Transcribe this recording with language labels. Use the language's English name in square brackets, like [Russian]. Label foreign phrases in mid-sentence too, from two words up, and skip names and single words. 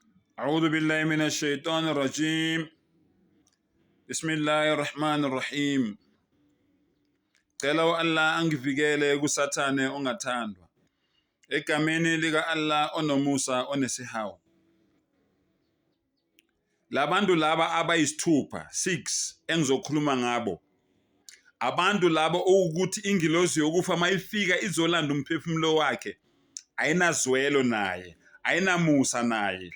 [Arabic] أعوذ بالله من الشيطان الرجيم بسم الله الرحمن الرحيم. [Zulu] Cela Allah angivikele kusathane ongathandwa. Egameni lika Allah onomusa onesihawu. Labantu laba abayisithupha 6 engizokhuluma ngabo. Abantu labo ukuthi ingilozi yokufa mayifika izolanda umphefumulo wakhe ayinazwelo naye, ayinamusa naye.